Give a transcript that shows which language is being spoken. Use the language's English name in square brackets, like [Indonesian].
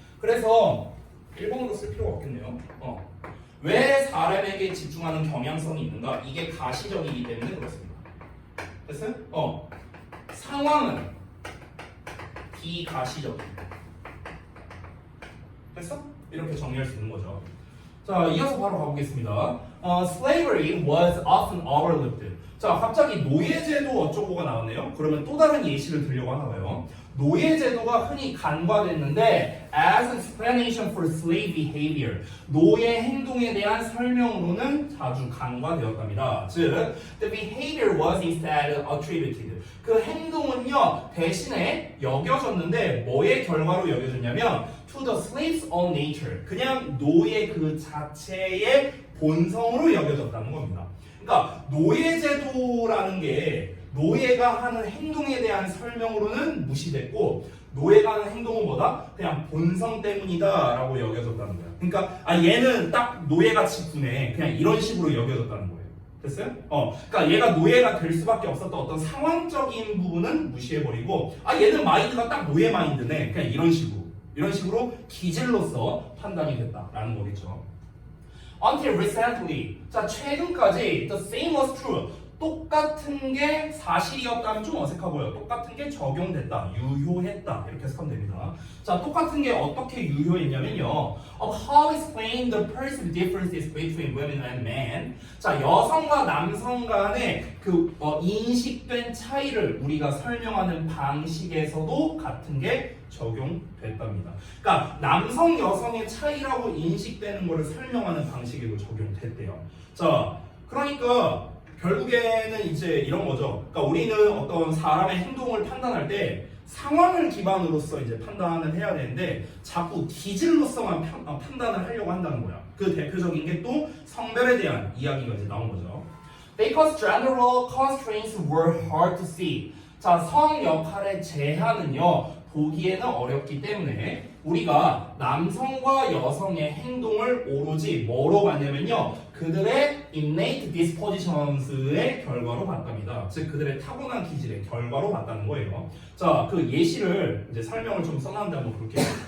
[Korean] 그래서 1번으로 쓸 필요가 없겠네요. 왜 사람에게 집중하는 경향성이 있는가? 이게 가시적이기 때문에 그렇습니다. 됐어요? 상황은 비가시적입니다. 됐어? 이렇게 정리할 수 있는 거죠. 자, 이어서 바로 가보겠습니다. [English] Slavery was often overlooked. [Korean] 자, 갑자기 노예제도 어쩌고가 나왔네요. 그러면 또 다른 예시를 들려고 하나 봐요. 노예제도가 흔히 간과됐는데 [English] as explanation for slave behavior. [Korean] 노예 행동에 대한 설명으로는 자주 간과되었답니다. [English] 즉, the behavior was instead attributed. [Korean] 그 행동은요, 대신에 여겨졌는데 뭐의 결과로 여겨졌냐면 [English] to the slave's own nature. [Korean] 그냥 노예 그 자체의 본성으로 여겨졌다는 겁니다. 그러니까 노예제도라는 게 노예가 하는 행동에 대한 설명으로는 무시됐고 노예가 하는 행동은 뭐다? 그냥 본성 때문이다 라고 여겨졌다는 거야. 그러니까 얘는 딱 노예같이 구네. 그냥 이런 식으로 여겨졌다는 거예요. 됐어요? 그러니까 얘가 노예가 될 수밖에 없었던 어떤 상황적인 부분은 무시해버리고 얘는 마인드가 딱 노예 마인드네. 그냥 이런 식으로 기질로서 판단이 됐다라는 거겠죠. [English] Until recently, [Korean] 자 최근까지 [English] the same was true. [Korean] 똑같은 게 사실이었다면 좀 어색하고요. 똑같은 게 적용됐다, 유효했다 이렇게 해석하면 됩니다. 자, 똑같은 게 어떻게 유효했냐면요. [English] Of how explain the perceived differences between women and men. [Korean] 자, 여성과 남성 간의 그 인식된 차이를 우리가 설명하는 방식에서도 같은 게 적용됐답니다. 그러니까 남성, 여성의 차이라고 인식되는 것을 설명하는 방식에도 적용됐대요. 자, 그러니까 결국에는 이제 이런 거죠. 그러니까 우리는 어떤 사람의 행동을 판단할 때 상황을 기반으로서 이제 판단을 해야 되는데 자꾸 기질로서만 판단을 하려고 한다는 거야. 그 대표적인 게 또 성별에 대한 이야기가 이제 나온 거죠. [English] Because general constraints were hard to see. [Korean] 자, 성 역할의 제한은요. 보기에는 어렵기 때문에 우리가 남성과 여성의 행동을 오로지 뭐로 봤냐면요. 그들의 [English] innate dispositions [Korean] 의 결과로 봤답니다. 즉 그들의 타고난 기질의 결과로 봤다는 거예요. 자, 그 예시를 이제 설명을 좀 써놨는데 한번 볼게요.